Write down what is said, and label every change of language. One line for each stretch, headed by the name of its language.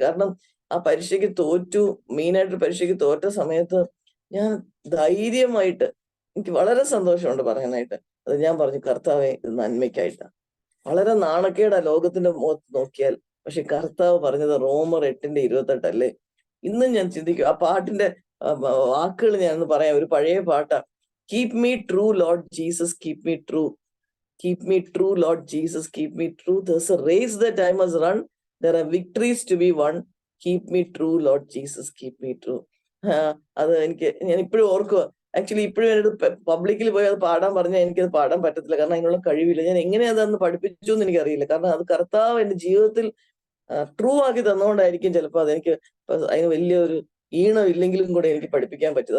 Malayalam: കാരണം ആ പരീക്ഷയ്ക്ക് തോറ്റു, മെയിനായിട്ട് പരീക്ഷയ്ക്ക് തോറ്റ സമയത്ത് ഞാൻ ധൈര്യമായിട്ട്, എനിക്ക് വളരെ സന്തോഷമുണ്ട് പറയാനായിട്ട്. അത് ഞാൻ പറഞ്ഞു, കർത്താവെ ഇത് നന്മയ്ക്കായിട്ടാ. വളരെ നാണക്കേടാ ലോകത്തിന്റെ മുഖത്ത് നോക്കിയാൽ. പക്ഷെ കർത്താവ് പറഞ്ഞത് റോമർ 8:28 അല്ലേ. ഇന്നും ഞാൻ ചിന്തിക്കും ആ പാട്ടിന്റെ വാക്കുകൾ ഞാനൊന്ന് പറയാം. ഒരു പഴയ പാട്ടാ.
English: Keep me true Lord Jesus, keep me true. Keep me true, Lord Jesus, keep me true. There's a race that I must run. There are victories to be won. Keep me true, Lord Jesus, keep me true.
Malayalam: അത് ഞാൻ ഇപ്പോഴും ഓർക്കുക. Actually ഇപ്പോഴും എന്നോട് പബ്ലിക്കിൽ പോയി അത് പാടാൻ പറഞ്ഞാൽ എനിക്കത് പാടാൻ പറ്റത്തില്ല. കാരണം അതിനുള്ള കഴിവില്ല. ഞാൻ എങ്ങനെ അതൊന്ന് പഠിപ്പിച്ചു എന്ന് എനിക്കറിയില്ല. കാരണം അത് കർത്താവ് എന്റെ ജീവിതത്തിൽ ട്രൂ ആക്കി തന്നുകൊണ്ടായിരിക്കും ചിലപ്പോൾ അതെനിക്ക് അതിന് വലിയൊരു ഈണം ഇല്ലെങ്കിലും കൂടെ എനിക്ക് പഠിപ്പിക്കാൻ പറ്റും.